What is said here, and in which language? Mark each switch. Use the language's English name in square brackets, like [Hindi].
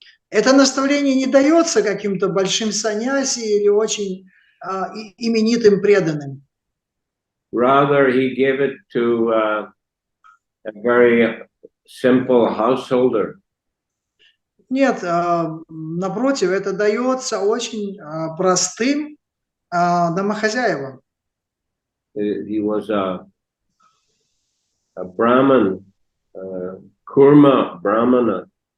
[Russian] Это наставление не дается каким-то большим саньяси или очень именитым преданным. [English] Rather, he gave it to a very simple householder. [Russian] Нет, напротив, это дается очень простым домохозяевам. [English] He was a Brahman, Kurma Brahmana.